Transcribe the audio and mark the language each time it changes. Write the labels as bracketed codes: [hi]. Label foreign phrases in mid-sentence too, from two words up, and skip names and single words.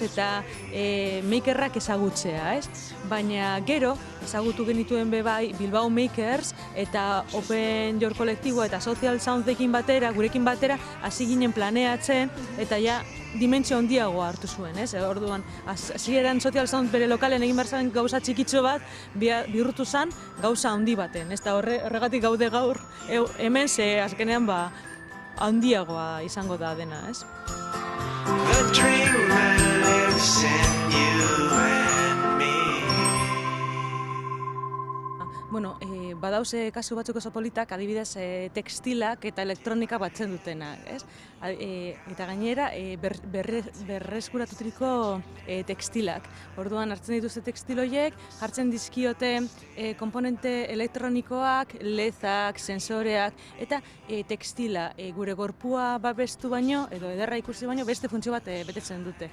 [eu] Eta makerrak ezagutzea, ez? Baina gero, ezagutu genituen bai Bilbao Makers eta Open Your kolektiboa eta Social Soundekin batera, gurekin batera, hasi ginen planeatzen eta ja dimentsio handiagoa hartu zuen, ez? Orduan, hasieran Social Sound bere lokalen egin behar zen gauza txikitxo bat, bihurtu zen gauza handi baten, ez? Eta horregatik gaude gaur hemen, ze azkenean handiagoa izango da dena, ez? [en] The dream lives in you and me. [eu] Bueno, badauze kasu batzuk oso politak, adibidez tekstilak eta elektronika batzen dutenak, ez? Eta gainera berreskuratutriko tekstilak. Orduan hartzen dituzte tekstil horiek, jartzen dizkiote komponente elektronikoak, lezak, sensoreak eta tekstila gure gorpua babestu baino edo ederra ikusi baino beste funtzio bat betetzen dute.